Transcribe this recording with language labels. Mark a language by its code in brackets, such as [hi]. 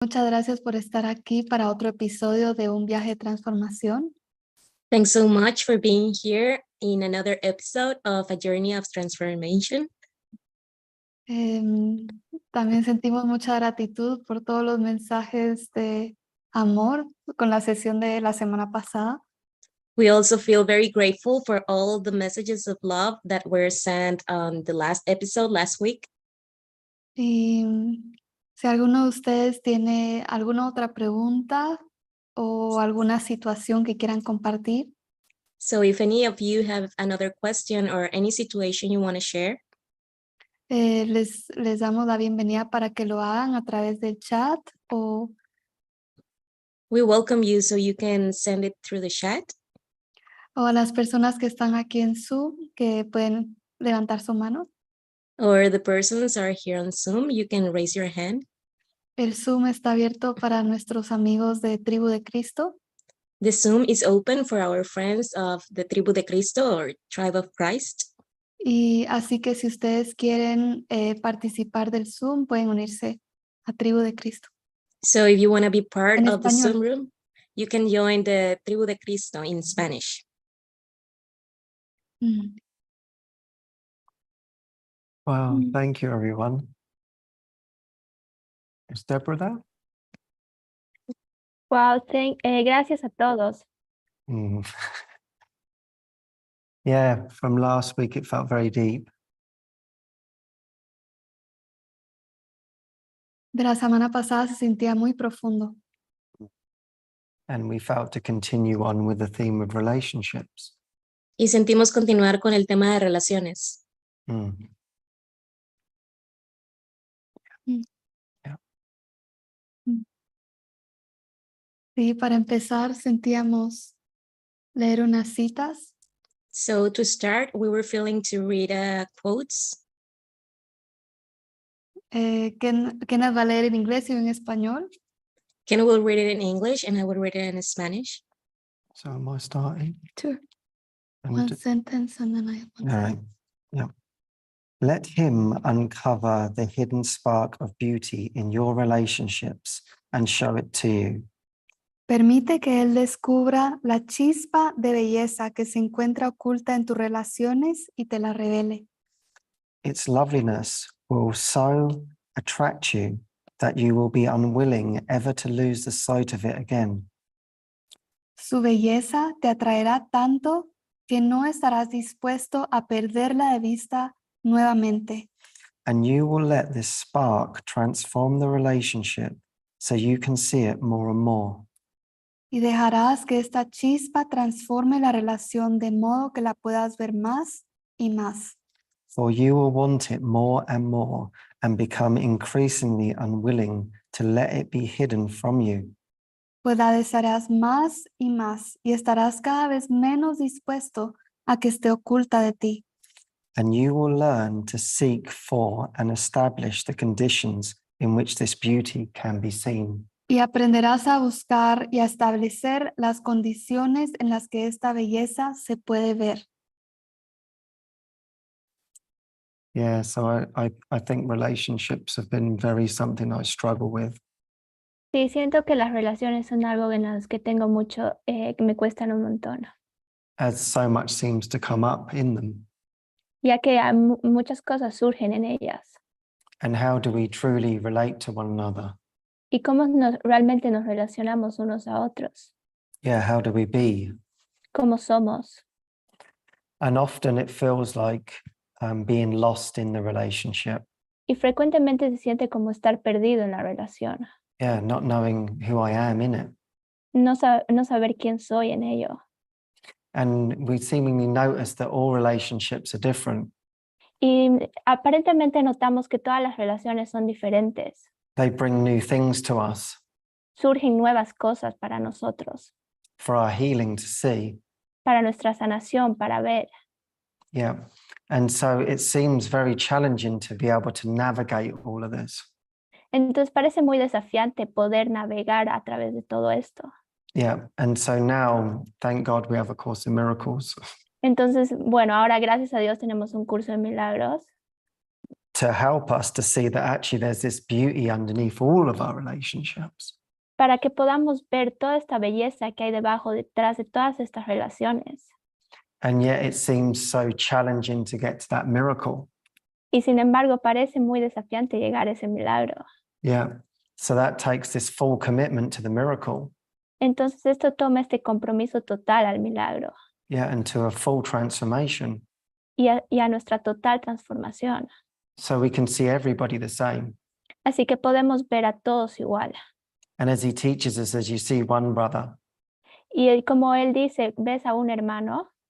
[es] Muchas gracias por estar aquí para otro episodio de Un viaje de transformación. [en] Thanks so much for being here in another episode of A Journey of Transformation. [es] También sentimos mucha gratitud por todos los mensajes de amor con la sesión de la semana pasada. [en] We also feel very grateful for all the messages of love that were sent on the last episode last week. [es] Y si alguno de ustedes tiene alguna otra pregunta o alguna situación que quieran compartir, [en] So if any of you have another question or any situation you want to share, [es] les damos la bienvenida para que lo hagan a través del chat o [en] we welcome you so you can send it through the chat. [es] a las personas que están aquí en Zoom que pueden levantar su mano. [en] Or the persons are here on Zoom, you can raise your hand. [es] El Zoom está abierto para nuestros amigos de Tribu de Cristo. [en] The Zoom is open for our friends of the Tribu de Cristo or Tribe of Christ. [es] Y así que si ustedes quieren participar del Zoom, pueden unirse a Tribu de Cristo. [en] So if you want to be part [es] En [en] of the [es] español. [en] Zoom room, you can join the Tribu de Cristo in Spanish. Well, thank you, everyone. Is Deborah there? [es] Wow, gracias a todos. [en] Yeah, from last week, it felt very deep. [es] De la semana pasada se sentía muy profundo. [en] And we felt to continue on with the theme of relationships. [es] Y sentimos continuar con el tema de relaciones. Mm. Mm. [en] Yeah. [es] Sí, para empezar sentíamos leer unas citas. [en] So to start, we were feeling to read quotes. [es] Kenneth va a leer en inglés y en español. [en] Ken will read it in English and I will read it in Spanish. So am I starting? Sure. And One sentence and then I have one all right. Yeah. Let him uncover the hidden spark of beauty in your relationships and show it to you. [es] Permite que Él descubra la chispa de belleza que se encuentra oculta en tus relaciones y te la revele. [en] Its loveliness will so attract you that you will be unwilling ever to lose the sight of it again. [es] Su belleza te atraerá tanto que no estarás dispuesto a perderla de vista nuevamente. [en] And you will let this spark transform the relationship so you can see it more and more. [es] Y dejarás que esta chispa transforme la relación de modo que la puedas ver más y más. [en] For you will want it more and become increasingly unwilling to let it be hidden from you. [es] Pues la desearás más y más y estarás cada vez menos dispuesto a que esté oculta de ti. [en] And you will learn to seek for and establish the conditions in which this beauty can be seen. [es] Y aprenderás a buscar y a establecer las condiciones en las que esta belleza se puede ver. [en] Yeah, so I think relationships have been very something I struggle with. [es] Sí, siento que las relaciones son algo en las que tengo mucho, que me cuestan un montón, [en] As so much seems to come up in them. [es] ya que muchas cosas surgen en ellas. [en] And how do we truly relate to one another? [es] Y cómo realmente nos relacionamos unos a otros, [en] Yeah, how do we be? [es] cómo somos. [en] And often it feels like being lost in the relationship. [es] Y frecuentemente se siente como estar perdido en la relación, [en] Yeah, not knowing who I am in it. [es] no saber quién soy en ello. [en] And we seemingly notice that all relationships are different. [es] Y aparentemente notamos que todas las relaciones son diferentes. [en] They bring new things to us [es] Surgen nuevas cosas para nosotros, [en] for our healing to see. [es] para nuestra sanación, para ver. [en] Yeah. And so it seems very challenging to be able to navigate all of this. [es] Entonces parece muy desafiante poder navegar a través de todo esto. [en] Yeah. And so now, thank God we have a Course in Miracles [es] Entonces, bueno, ahora gracias a Dios tenemos un curso de milagros [en] to help us to see that actually there's this beauty underneath all of our relationships. [es] para que podamos ver toda esta belleza que hay detrás de todas estas relaciones. [en] And yet it seems so challenging to get to that miracle. [es] Y sin embargo, parece muy desafiante llegar a ese milagro. [en] Yeah. So that takes this full commitment to the miracle. [es] Entonces esto toma este compromiso total al milagro [en] Yeah. And to a full transformation. [es] y a nuestra total transformación. [en] So we can see everybody the same. [es] Así que podemos ver a todos igual. [en] And as he teaches us, as you see one brother, [es] Y como él dice, ves a un hermano,